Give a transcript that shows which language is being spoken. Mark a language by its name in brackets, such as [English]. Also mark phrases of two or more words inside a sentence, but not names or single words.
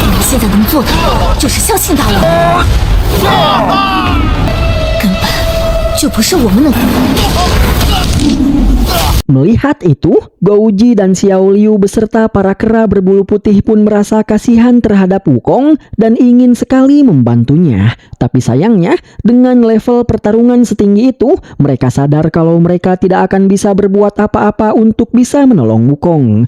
[Chinese] 现在能做的就是相信大王，根本就不是我们能。 [Indonesian] Melihat itu, Gouji dan Xiao Liu beserta para kera berbulu putih pun merasa kasihan terhadap Wukong dan ingin sekali membantunya. Tapi sayangnya, dengan level pertarungan setinggi itu, mereka sadar kalau mereka tidak akan bisa berbuat apa-apa untuk bisa menolong Wukong.